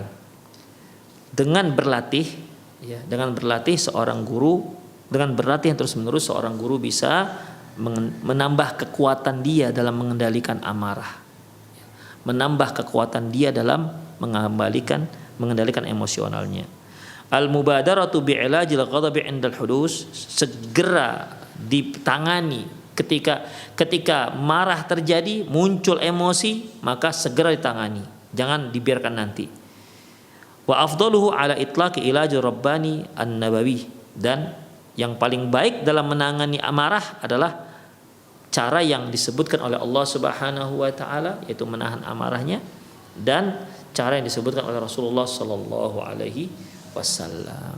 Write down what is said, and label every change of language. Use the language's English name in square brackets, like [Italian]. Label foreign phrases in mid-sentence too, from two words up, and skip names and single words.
[Indonesian] Dengan berlatih ya, dengan berlatih seorang guru, dengan berlatih yang terus-menerus seorang guru bisa menambah kekuatan dia dalam mengendalikan amarah. Menambah kekuatan dia dalam mengendalikan emosionalnya. [Arabic] Al-mubadaratu bi'ilajil ghadabi 'indal hudus, [Indonesian] segera ditangani ketika marah terjadi, muncul emosi, maka segera ditangani, jangan dibiarkan nanti. [Arabic] Wa afdaluhu ala itlaqi ilajir rabbani an-nabawi, [Indonesian] dan yang paling baik dalam menangani amarah adalah cara yang disebutkan oleh Allah [Arabic] Subhanahu wa taala, [Indonesian] yaitu menahan amarahnya, dan cara yang disebutkan oleh Rasulullah [Arabic] sallallahu alaihi wasallam.